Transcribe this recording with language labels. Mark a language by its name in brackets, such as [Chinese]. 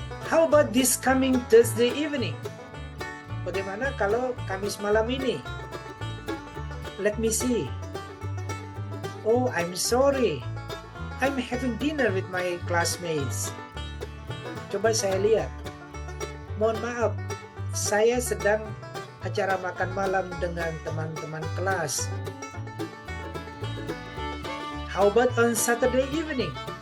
[English] How about this coming Thursday evening? [Indonesian] Bagaimana kalau Kamis malam ini? [English] Let me see. Oh, I'm sorry. I'm having dinner with my classmates. [Indonesian] Coba saya lihat. Mohon maaf. Saya sedang acara makan malam dengan teman-teman kelas. [English] How about on Saturday evening?